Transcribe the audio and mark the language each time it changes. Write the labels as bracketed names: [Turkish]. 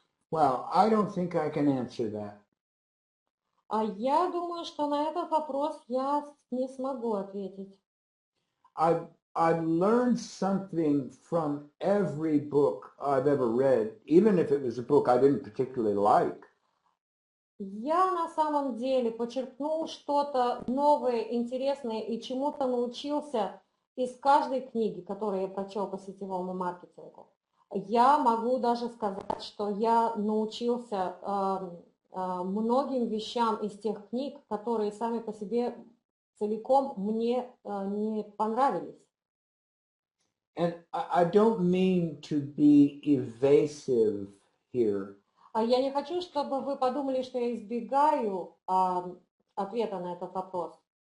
[English] Well, I don't think I can answer that. [Russian] Я думаю, что на этот вопрос я не смогу ответить. [English] I've learned something from every book I've ever read, even if it was a book I didn't particularly like. [Russian] Я на самом деле почерпнул что-то новое, интересное и чему-то научился из каждой книги, которую я прочел по сетевому маркетингу. Я могу даже сказать, что я научился многим вещам из тех книг, которые сами по себе целиком мне не понравились. [English] And I don't mean to be evasive here. [Russian] Я не хочу, чтобы вы подумали, что я избегаю ответа на этот вопрос.